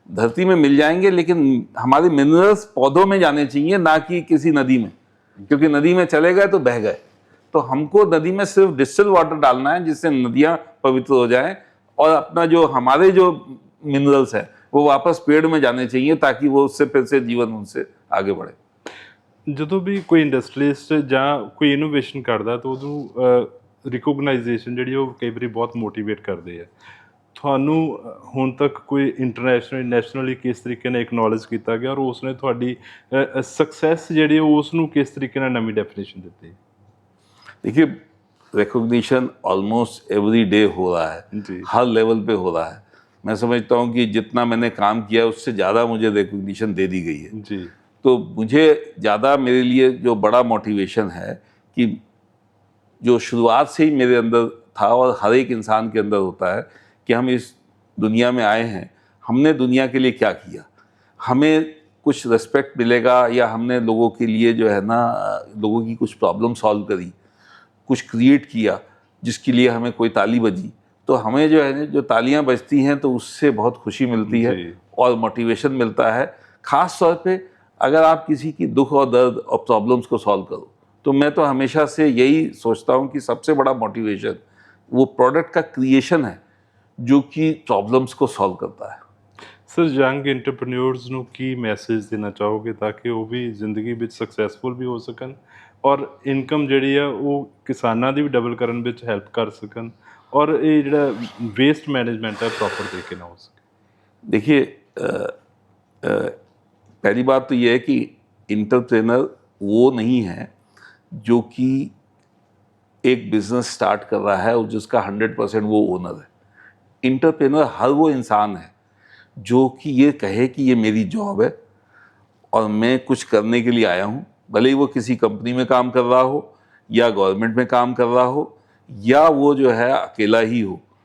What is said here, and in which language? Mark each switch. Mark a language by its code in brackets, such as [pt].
[hi] धरती में मिल जाएंगे, लेकिन हमारे मिनरल्स पौधों में जाने चाहिए, ना कि किसी नदी में, क्योंकि नदी में चले गए तो बह गए। तो हमको नदी में सिर्फ डिस्टिल वाटर डालना है जिससे नदियाँ पवित्र हो जाएं, और अपना जो हमारे जो मिनरल्स है वो वापस पेड़ में जाने चाहिए, ताकि वो उससे फिर से जीवन उनसे आगे बढ़े। [pa] ਜਦੋਂ ਵੀ ਕੋਈ ਇੰਡਸਟਰੀਲਿਸਟ ਜਾਂ ਕੋਈ ਇਨੋਵੇਸ਼ਨ ਕਰਦਾ ਤਾਂ ਉਹਨੂੰ ਰਿਕੋਗਨਾਈਜੇਸ਼ਨ ਜਿਹੜੀ ਉਹ ਕਈ ਵਾਰੀ ਬਹੁਤ ਮੋਟੀਵੇਟ ਕਰਦੇ ਆ। ਤੁਹਾਨੂੰ ਹੁਣ ਤੱਕ ਕੋਈ ਇੰਟਰਨੈਸ਼ਨਲ ਨੈਸ਼ਨਲੀ ਕਿਸ ਤਰੀਕੇ ਨਾਲ ਇਕਨੋਲਜ ਕੀਤਾ ਗਿਆ, ਔਰ ਉਸਨੇ ਤੁਹਾਡੀ ਸਕਸੈਸ ਜਿਹੜੀ ਉਸ ਨੂੰ ਕਿਸ ਤਰੀਕੇ ਨਾਲ ਨਵੀਂ ਡੈਫੀਨੇਸ਼ਨ ਦਿੱਤੀ? [hi] देखिए, रिकॉग्निशन ऑलमोस्ट एवरी डे हो रहा है, जी। हर लेवल पे हो रहा है। मैं समझता हूँ कि जितना मैंने काम किया उससे ज़्यादा मुझे रिकॉग्निशन दे दी गई है। जी। तो मुझे ज़्यादा, मेरे लिए जो बड़ा मोटिवेशन है कि जो शुरुआत से ही मेरे अंदर था और हर एक इंसान के अंदर होता है कि हम इस दुनिया में आए हैं, हमने दुनिया के लिए क्या किया, हमें कुछ रिस्पेक्ट मिलेगा, या हमने लोगों के लिए जो है ना, लोगों की कुछ प्रॉब्लम सॉल्व करी, कुछ क्रिएट किया जिसके लिए हमें कोई ताली बजी, तो हमें जो है जो तालियां बजती हैं तो उससे बहुत खुशी मिलती है जी। और मोटिवेशन मिलता है। ख़ास तौर पे अगर आप किसी की दुख और दर्द और प्रॉब्लम्स को सॉल्व करो, तो मैं तो हमेशा से यही सोचता हूँ कि सबसे बड़ा मोटिवेशन वो प्रोडक्ट का क्रिएशन है जो कि प्रॉब्लम्स को सॉल्व करता है। [pa] ਸਰ, ਯੰਗ ਇੰਟਰਪ੍ਰੀਨਿਓਰਸ ਨੂੰ ਕੀ ਮੈਸੇਜ ਦੇਣਾ ਚਾਹੋਗੇ ਤਾਂ ਕਿ ਉਹ ਵੀ ਜ਼ਿੰਦਗੀ ਵਿੱਚ ਸਕਸੈਸਫੁਲ ਵੀ ਹੋ ਸਕਣ, ਔਰ ਇਨਕਮ ਜਿਹੜੀ ਆ ਉਹ ਕਿਸਾਨਾਂ ਦੀ ਵੀ ਡਬਲ ਕਰਨ ਵਿੱਚ ਹੈਲਪ ਕਰ ਸਕਣ, और ये ਜਿਹੜਾ [hi] वेस्ट मैनेजमेंट है प्रॉपर तरीके ना हो सके? देखिए, पहली बात तो ये है कि इंटरप्रेनर वो नहीं है जो कि एक बिजनेस स्टार्ट कर रहा है और जिसका 100% वो ओनर है। इंटरप्रेनर हर वो इंसान है जो कि ये कहे कि ये मेरी जॉब है और मैं कुछ करने के लिए आया हूँ, भले ही वो किसी कंपनी में काम कर रहा हो या गवर्नमेंट में काम कर रहा हो या वो जो है अकेला ही हो।